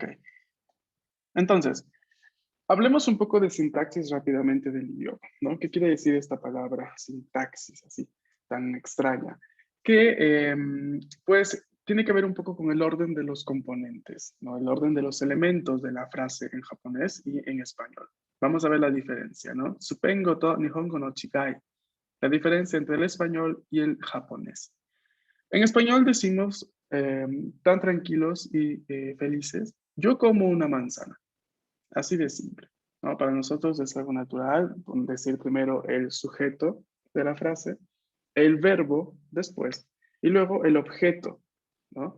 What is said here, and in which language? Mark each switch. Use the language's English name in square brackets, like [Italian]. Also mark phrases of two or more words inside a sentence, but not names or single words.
[Spanish] Entonces, hablemos un poco de sintaxis rápidamente del idioma, ¿no? ¿Qué quiere decir esta palabra sintaxis así, tan extraña? Que, pues, tiene que ver un poco con el orden de los componentes, ¿no? El orden de los elementos de la frase en japonés y en español. Vamos a ver la diferencia, ¿no? [Japanese] スペイン語と日本語の違い. [Spanish] La diferencia entre el español y el japonés. En español decimos tan tranquilos y felices, yo como una manzana. Así de simple, ¿no? Para nosotros es algo natural decir primero el sujeto de la frase, el verbo después y luego el objeto, ¿no?